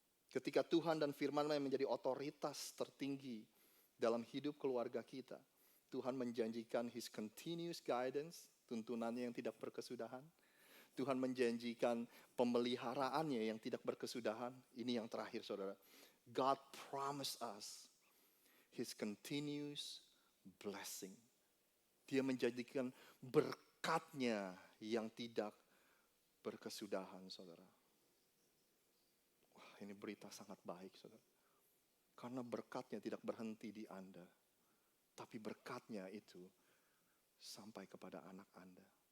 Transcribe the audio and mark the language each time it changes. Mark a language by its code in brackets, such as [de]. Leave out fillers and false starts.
[id] Ketika Tuhan dan firman-Nya menjadi otoritas tertinggi dalam hidup keluarga kita, Tuhan menjanjikan [en] His continuous guidance, [id] tuntunannya yang tidak berkesudahan. Tuhan menjanjikan pemeliharaannya yang tidak berkesudahan. Ini yang terakhir, saudara. [en] God promised us His continuous blessing. [id] Dia menjadikan berkatnya yang tidak berkesudahan, saudara. Wah, ini berita sangat baik, saudara. Karena berkatnya tidak berhenti di Anda. Tapi berkatnya itu sampai kepada anak Anda.